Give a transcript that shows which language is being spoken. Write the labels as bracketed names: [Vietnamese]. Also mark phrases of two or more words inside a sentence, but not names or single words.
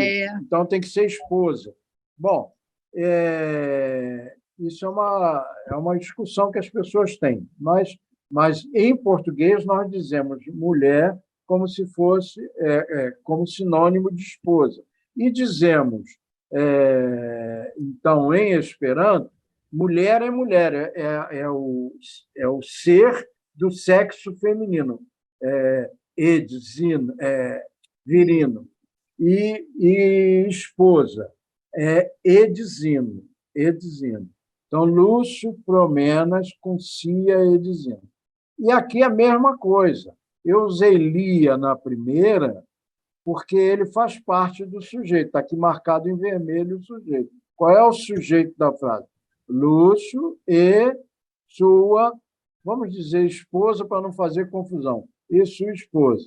[Portuguese] Então tem que ser esposa. Bom, isso é uma discussão que as pessoas têm, mas em português nós dizemos mulher como se fosse como sinônimo de esposa. E dizemos, então, em Esperanto, mulher é mulher, é o ser do sexo feminino, [Esperanto] edzino, virino, [Portuguese] e esposa, [Esperanto] edzino, edzino. Então, Lúcio, Promenas, Concia, edzino. [Portuguese] E aqui a mesma coisa. Eu usei Lia na primeira, porque ele faz parte do sujeito. Está aqui marcado em vermelho o sujeito. Qual é o sujeito da frase? Lúcio e sua, vamos dizer, esposa, para não fazer confusão, e sua esposa.